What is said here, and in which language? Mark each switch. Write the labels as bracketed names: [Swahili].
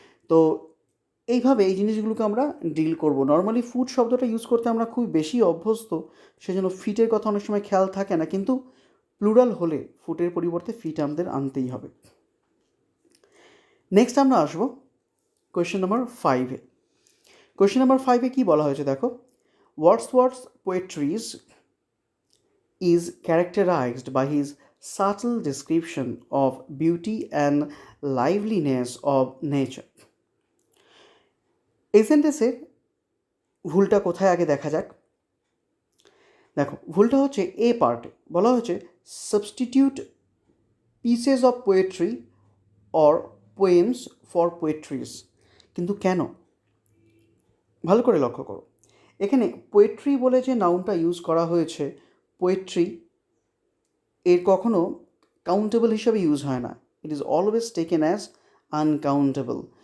[Bangla] তো এইভাবে এই জিনিসগুলোকে আমরা ডিল করব। নর্মালি ফুট শব্দটা ইউজ করতে আমরা খুব বেশি অভ্যস্ত, সেজন্য ফিটের কথা অনেক সময় খেয়াল থাকে না, কিন্তু প্লুরাল হলে ফুটের পরিবর্তে ফিট আমাদের আনতেই হবে। নেক্সট আমরা আসবো কোয়েশ্চেন নাম্বার 5-এ। কোয়েশ্চেন নাম্বার 5-এ কী বলা হয়েছে দেখো, [English] Wordsworth's poetries is characterized by his subtle description of beauty and liveliness of nature. [Bangla] এই সেন্টেন্সের ভুলটা কোথায় আগে দেখা যাক। দেখো ভুলটা হচ্ছে এ পার্টে বলা হয়েছে [English] Substitute pieces of poetry or poems for poetries. [Bangla] কিন্তু কেন, ভালো করে লক্ষ্য করো, এখানে পোয়েট্রি বলে যে নাউনটা ইউজ করা হয়েছে, পোয়েট্রি এর কখনো কাউন্টেবল হিসাবে ইউজ হয় না, [English] It is always taken as uncountable.